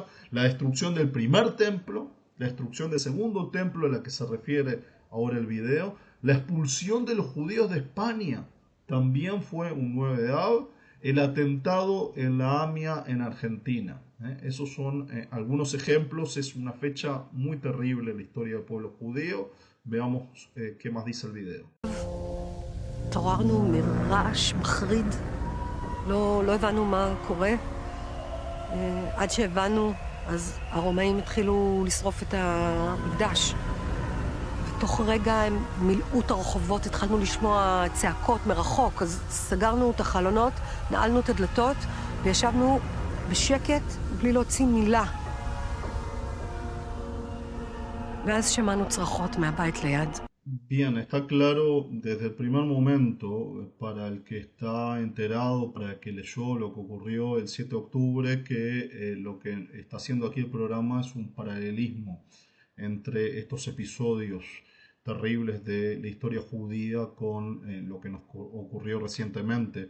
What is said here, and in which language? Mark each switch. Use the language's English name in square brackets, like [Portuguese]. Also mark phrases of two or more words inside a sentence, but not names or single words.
[Spanish] La destrucción del primer templo, la destrucción del segundo templo a la que se refiere ahora el video, la expulsión de los judíos de España también fue un 9 de Av, el atentado en la AMIA en Argentina. Esos son algunos ejemplos. Es una fecha muy terrible en la historia del pueblo judío. Veamos qué más dice el video. [Hebrew] התעוררנו מרעש מחריד, לא הבנו מה קורה. עד שהבנו, אז הרומאים התחילו לשרוף את המקדש. ותוך רגע הם מילאו את הרחובות, התחלנו לשמוע צעקות מרחוק, אז סגרנו את החלונות, נעלנו את הדלתות וישבנו בשקט בלי להוציא מילה. ואז שמענו צרחות מהבית ליד. [Spanish] Bien, está claro desde el primer momento para el que está enterado, para el que leyó lo que ocurrió el 7 de octubre, que lo que está haciendo aquí el programa es un paralelismo entre estos episodios terribles de la historia judía con lo que nos ocurrió recientemente.